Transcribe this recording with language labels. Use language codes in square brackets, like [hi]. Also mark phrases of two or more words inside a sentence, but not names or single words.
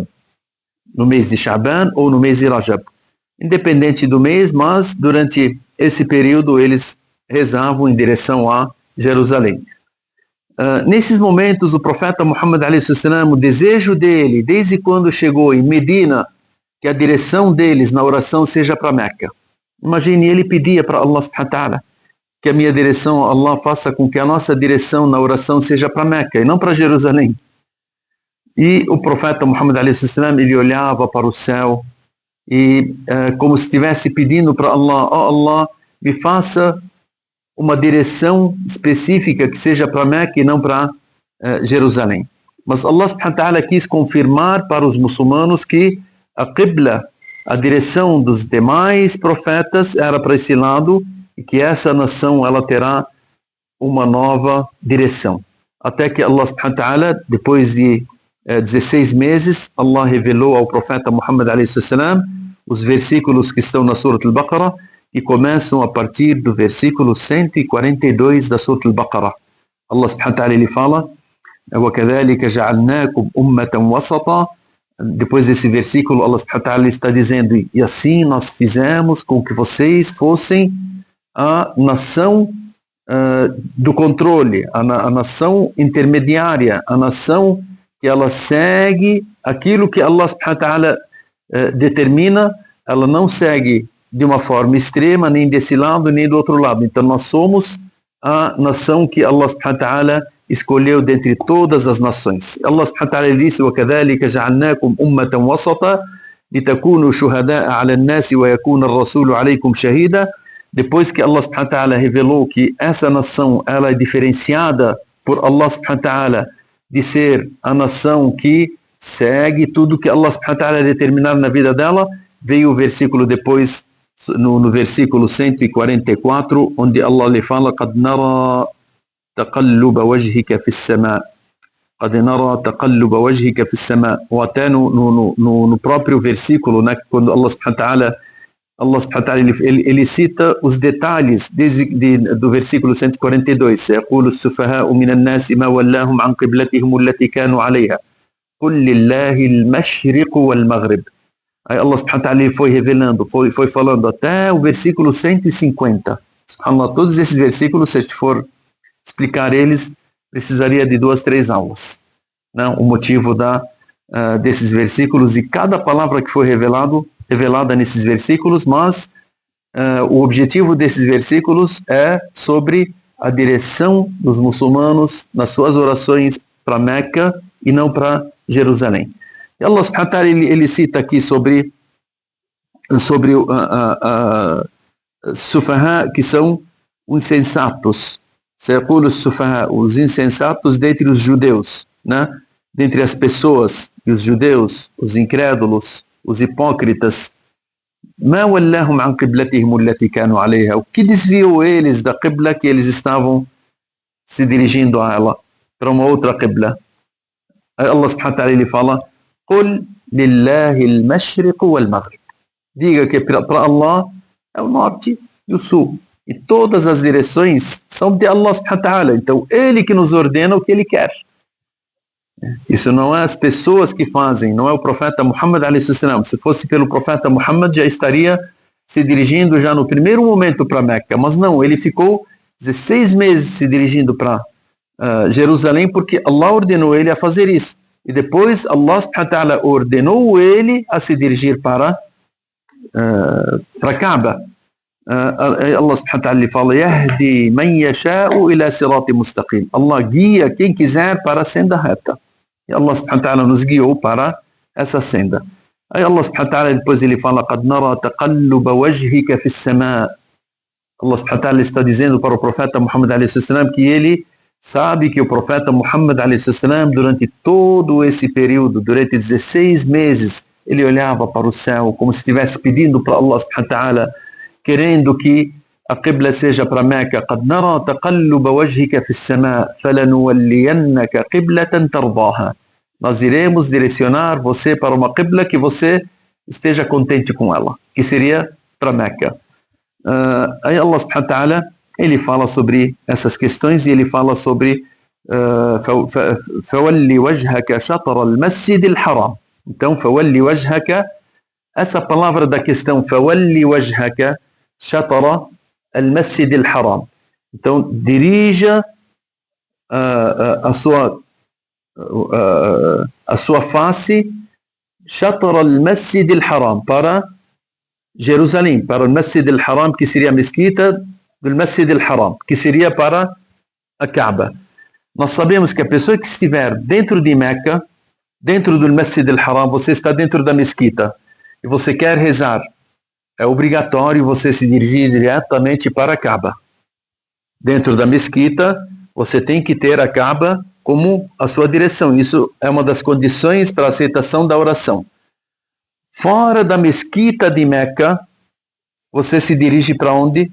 [pt] No mês de Sha'ban ou no mês de Rajab. Independente do mês, mas durante esse período eles rezavam em direção a Jerusalém. Nesses momentos, o profeta Muhammad a.s., o desejo dele, desde quando chegou em Medina, que a direção deles na oração seja para Meca. Imagine, ele pedia para Allah [ar] سبحانه وتعالى [pt] que a minha direção, Allah faça com que a nossa direção na oração seja para Meca e não para Jerusalém. E o profeta Muhammad a.s. ele olhava para o céu e como se estivesse pedindo para Allah, Allah, me faça uma direção específica que seja para Meca e não para Jerusalém. Mas Allah [ar] سبحانه وتعالى [pt] quis confirmar para os muçulmanos que a Qibla, a direção dos demais profetas era para esse lado e que essa nação ela terá uma nova direção. Até que Allah [ar] سبحانه وتعالى, [pt] depois de 16 meses, Allah revelou ao profeta Muhammad a.s. os versículos que estão na Surah Al-Baqarah e começam a partir do versículo 142 da Surah Al-Baqarah. Allah [ar] سبحانه وتعالى [pt] ele fala: [ar] وَكَذَلِكَ جَعَلْنَاكُمْ أُمَّةً وَسَطًا. [pt] Depois desse versículo, Allah [ar] سبحانه وتعالى [pt] está dizendo: e assim nós fizemos com que vocês fossem a nação do controle, a nação intermediária, a nação que ela segue aquilo que Allah [ar] سبحانه وتعالى [pt] determina, ela não segue de uma forma extrema, nem desse lado, nem do outro lado. Então nós somos a nação que Allah [ar] سبحانه وتعالى [pt] escolheu dentre todas as nações. Allah [ar] سبحانه وتعالى [pt] disse: [ar] وَكَذَلِكَ جَعَلْنَاكُمْ أُمَّةً وَسَطًا لِتَكُونُوا شُهَدَاءَ عَلَى النَّاسِ وَيَكُونَ الرَّسُولُ عَلَيْكُمْ شَهِيدًا. [pt] Depois que Allah [ar] سبحانه وتعالى [pt] revelou que essa nação ela é diferenciada por Allah [ar] سبحانه وتعالى [pt] de ser a nação que segue tudo que Allah [ar] سبحانه وتعالى [pt] determinar na vida dela, veio o versículo depois no versículo 144, onde Allah lhe fala: [ar] قَدْ نَرَى تَقَلُّبَ وَجْهِكَ فِي السَّمَاءِ قَدْ نَرَى تَقَلُّبَ وَجْهِكَ فِي السَّمَاءِ. [pt] Ou até no próprio versículo, né, quando Allah [ar] سبحانه وتعالى [pt] ele cita os detalhes do versículo 142. [ar] يقول السفهاء من الناس ما ولاهم عن قبلتهم التي كانوا عليها قل لله المشرق والمغرب. [pt] Aí Allah [ar] سبحانه وتعالى [pt] foi revelando, foi falando até o versículo 150. Subhanallah, todos esses versículos, se a gente for explicar eles, precisaria de 2, 3 aulas. Né? O motivo desses versículos e cada palavra que foi revelada nesses versículos, mas o objetivo desses versículos é sobre a direção dos muçulmanos nas suas orações para Meca e não para Jerusalém. E Allah [ar] سبحانه وتعالى [pt] ele cita aqui sobre Sufaha, que são os insensatos. Os insensatos dentre os judeus, né? Dentre as pessoas, e os judeus, os incrédulos, os hipócritas. [ar] ما ولاهم عن قبلتهم التي كانوا عليها. [pt] O que desviou eles da qibla que eles estavam se dirigindo a ela, para uma outra qibla? Allah [ar] سبحانه وتعالى [pt] ele fala: [ar] قل لله المشرق والمغرب. [pt] Diga que para Allah é o norte e o sul. E todas as direções são de Allah [ar] سبحانه وتعالى. [pt] Então, Ele que nos ordena o que Ele quer. Isso não é as pessoas que fazem, não é o profeta Muhammad a.s. Se fosse pelo profeta Muhammad, já estaria se dirigindo já no primeiro momento para Meca. Mas não, ele ficou 16 meses se dirigindo para Jerusalém, porque Allah ordenou ele a fazer isso. E depois Allah [ar] سبحانه وتعالى [pt] ordenou ele a se dirigir para Kaaba. Allah [ar] سبحانه وتعالى [pt] lhe fala: [ar] يهدي من يشاء إلى صراط مستقيم. [pt] Allah guia quem quiser para a senda reta. E Allah [ar] سبحانه وتعالى [pt] nos guiou para essa senda. Aí Allah [ar] سبحانه وتعالى [pt] depois ele fala: [ar] قد نرى تقلب وجهك في السماء'. [pt] Allah [ar] سبحانه وتعالى [pt] está dizendo para o profeta Muhammad a.s. que ele sabe que o profeta Muhammad a.s. durante todo esse período, durante 16 meses, ele olhava para o céu como se estivesse pedindo para Allah [ar] سبحانه وتعالى, [pt] querendo que a qibla seja para Meca. [ar] قَدْ نَرَى تَقَلُّبَ وَجْهِكَ فِي السَّمَاءِ فَلَنُوَلِّيَنَّكَ قِبْلَةً تَرْضَاهَا. [pt] Nós iremos direcionar você para uma qibla que você esteja contente com ela, que seria para Meca. Aí Allah [ar] سبحانه وتعالى [pt] ele fala sobre essas questões e ele fala sobre [ar] فَوَلِّ وَجْهَكَ شَطْرَ الْمَسْجِدِ الْحَرَامِ. [pt] Então, [ar] فَوَلِّ وَجْهَكَ, [pt] essa palavra da questão [ar] فَوَلِّ وَجْهَكَ شَطْرَ الْمَسْجِدِ الْحَرَامِ. [pt] Então, dirija a sua face [ar] شَطْرَ الْمَسْجِدِ الْحَرَامِ, [pt] para Jerusalém, para o Masjid al-Haram, que seria a mesquita do Masjid al-Haram, que seria para a Kaaba. Nós sabemos que a pessoa que estiver dentro de Meca, dentro do Masjid al-Haram, você está dentro da mesquita e você quer rezar, é obrigatório você se dirigir diretamente para a Kaaba. Dentro da mesquita, você tem que ter a Kaaba como a sua direção. Isso é uma das condições para a aceitação da oração. Fora da mesquita de Meca, você se dirige para onde?